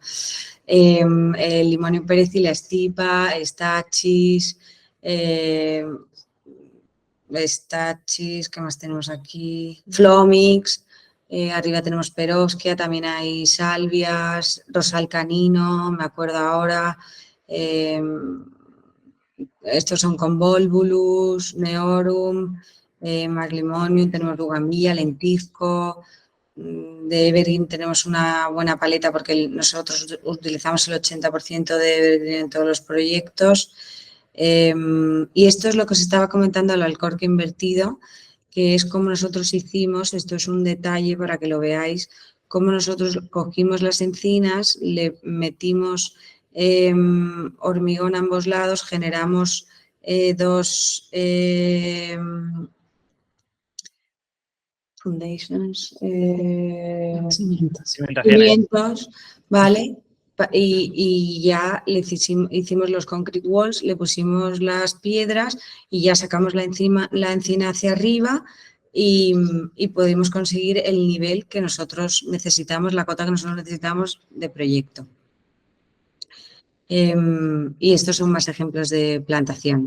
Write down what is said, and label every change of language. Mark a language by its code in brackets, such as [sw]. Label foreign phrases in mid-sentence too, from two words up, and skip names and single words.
[es] El Limonium perezi, la estipa, Stachys, Stachys, ¿qué más tenemos aquí? Flomix, arriba tenemos Perovskia, también hay salvias, rosal canino, me acuerdo ahora. Estos son convolvulus, neorum, maglimonium, tenemos bugambilla, lentisco. De evergreen tenemos una buena paleta porque nosotros utilizamos el 80% de evergreen en todos los proyectos. Y esto es lo que os estaba comentando, el alcorque invertido, que es como nosotros hicimos, esto es un detalle para que lo veáis, cómo nosotros cogimos las encinas, le metimos hormigón a ambos lados, generamos dos foundations, cimientos, ¿vale? Y ya hicimos los [en] concrete walls, [es] le pusimos las piedras y ya sacamos la encina hacia arriba y pudimos conseguir el nivel que nosotros necesitamos, la cota que nosotros necesitamos de proyecto. Y estos son más ejemplos de plantación.